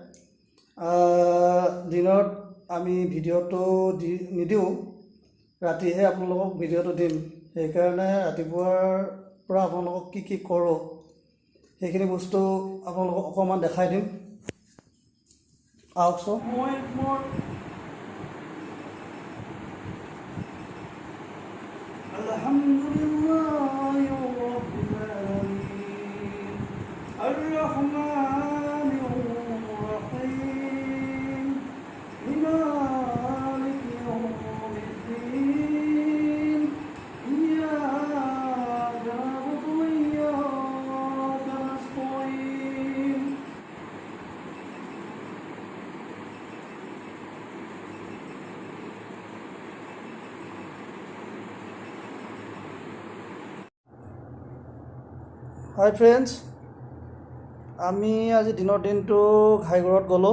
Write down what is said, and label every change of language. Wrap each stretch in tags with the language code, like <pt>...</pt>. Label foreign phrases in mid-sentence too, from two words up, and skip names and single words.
<as>দিনত আমি ভিডিঅ'টো নিদিওঁ, ৰাতিহে আপোনালোকক ভিডিঅ'টো দিম। সেইকাৰণে ৰাতিপুৱাৰ পৰা আপোনালোকক কি কৰোঁ সেইখিনি বস্তু আপোনালোকক অকণমান দেখাই দিম। আহকচোন। মই মোৰ</as> <ar>الحمد لله رب العالمين الرحمن الرحيم مالك يوم الدين إياك نعبد وإياك نستعين.</ar> <en>Hi friends,</en> <as>আমি আজি দিনৰ দিনটো ঘাইঘৰত গ'লোঁ।</as>